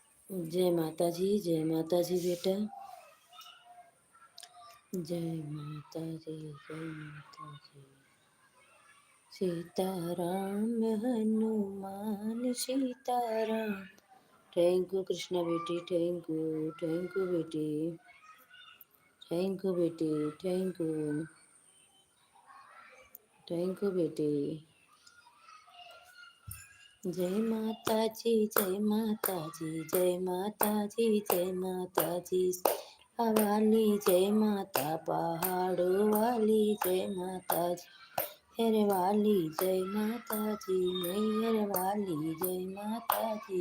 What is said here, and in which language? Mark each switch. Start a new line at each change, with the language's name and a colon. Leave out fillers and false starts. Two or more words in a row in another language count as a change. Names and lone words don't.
Hindi: जय माता जी बेटा। जय माता जी, जय माता जी। सीताराम हनुमान सीताराम।
English: thank you
Hindi: कृष्णा बेटी,
English: thank you beti, thank you beti, thank you beti.
Hindi: जय माता जी, जय माता जी, जय माता जी, जय माता जी। हवाली जय माता, पहाड़ों वाली जय माता जी, मेहर वाली जय माता जी, मेहर वाली जय माता जी।